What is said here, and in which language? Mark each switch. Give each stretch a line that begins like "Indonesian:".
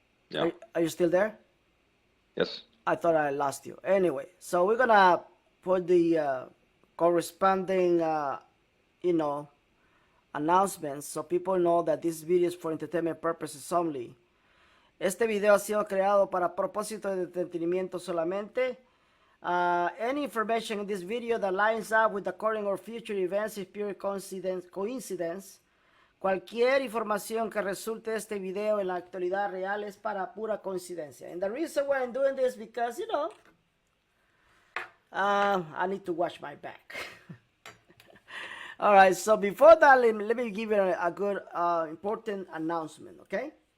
English: Yeah. Are you still there? Yes. I thought I lost you. Anyway, so we're gonna put the corresponding, you know, announcements so people know that this video is for entertainment purposes only.
Spanish: Este video ha sido creado para propósito de entretenimiento solamente.
English: Any information in this video that lines up with the current or future events is pure coincidence.
Spanish: Cualquier información que resulte de este video en la actualidad real es para pura coincidencia.
English: And the reason why I'm doing this because, I need to watch my back. All right, so before that, let me give you a good, important announcement, okay?